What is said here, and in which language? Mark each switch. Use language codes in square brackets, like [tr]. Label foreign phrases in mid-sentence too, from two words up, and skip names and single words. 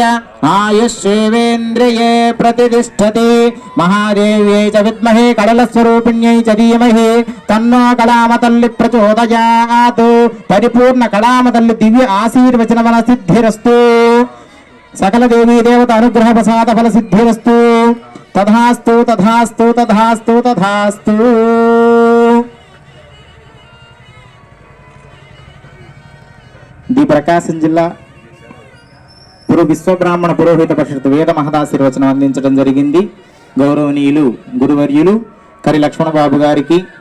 [sa] आयुष्येवेन्द्रिये प्रतिष्ठति महादेव्यै च विद्महे कललस्वरूपिण्यै च धीमहि तन्नो कलामतल्लि प्रचोदयात् परिपूर्ण कलामतल्लि दिव्य आशीर्वचनफल सिद्धिरस्तु सकल देवी देवता अनुग्रह प्रसाद फल सिद्धिरस्तु तथास्तु तथास्तु तथास्तु तथास्तु। [te] दी प्रकाशం జిల్లా పురు విశ్వ బ్రాహ్మణ పురోహిత పరిషత్ వేద మహదాశీర్వచనం అందించడం జరిగింది. గౌరవనీయులు గురువర్యులు కరి లక్ష్మణ బాబు గారికి.